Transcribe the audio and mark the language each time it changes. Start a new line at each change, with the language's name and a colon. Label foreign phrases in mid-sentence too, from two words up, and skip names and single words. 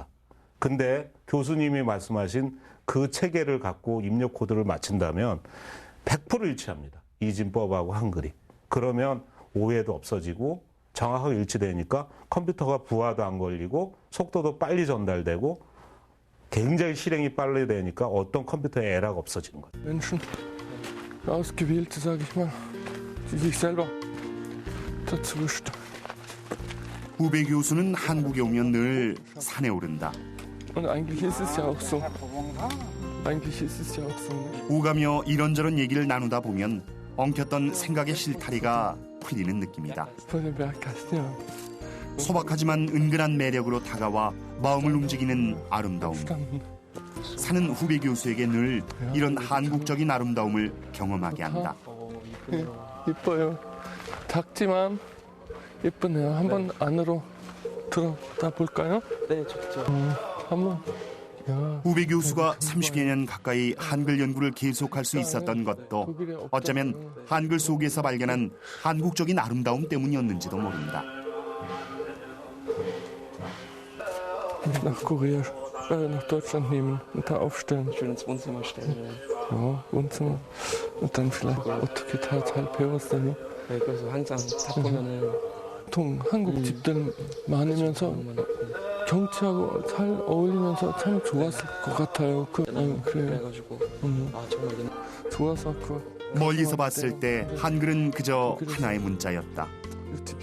Korean: 근데 교수님이 말씀하신 그 체계를 갖고 입력 코드를 맞춘다면 100% 일치합니다. 이진법하고 한글이. 그러면 오해도 없어지고 정확하게 일치되니까 컴퓨터가 부하도 안 걸리고 속도도 빨리 전달되고 굉장히 실행이 빨리 되니까 어떤 컴퓨터에 에러가 없어지는 거예요.
German: Menschen, ausgewählte, sage ich mal, die sich selber dazu bestimmen.
Korean: 후배 교수는 한국에 오면 늘 산에 오른다.
German: Und eigentlich ist es ja auch so. Eigentlich ist es ja auch so.
Korean: 오가며 이런저런 얘기를 나누다 보면 엉켰던 생각의 실타리가 풀리는 느낌이다.
German: Von den Berggassen,
Korean: 소박하지만 은근한 매력으로 다가와 마음을 움직이는 아름다움. 산은 후배 교수에게 늘 이런 한국적인 아름다움을 경험하게 한다. 이뻐요. 작지만 예쁘네요. 한번 안으로 들어다 볼까요? 네, 좋죠. 한번. 후배 교수가 30여 년 가까이 한글 연구를 계속할 수 있었던 것도 어쩌면 한글 속에서 발견한 한국적인 아름다움 때문이었는지도 모른다.
German: Nach Korea, nach Deutschland nehmen und da aufstellen. Ich will ins Wohnzimmer stellen. Ja, Wohnzimmer. Und dann vielleicht
Korean: 어떻게 다 잘 배웠어요? 네, 그래서 항상 다 보면은 보통 한국 집들 많으면서 경치하고 잘 어울리면서 참 좋았을 것 같아요. 그래요. 그래가지고 아 정말 좋아서 멀리서 봤을 때 한글은 그저 하나의 문자였다.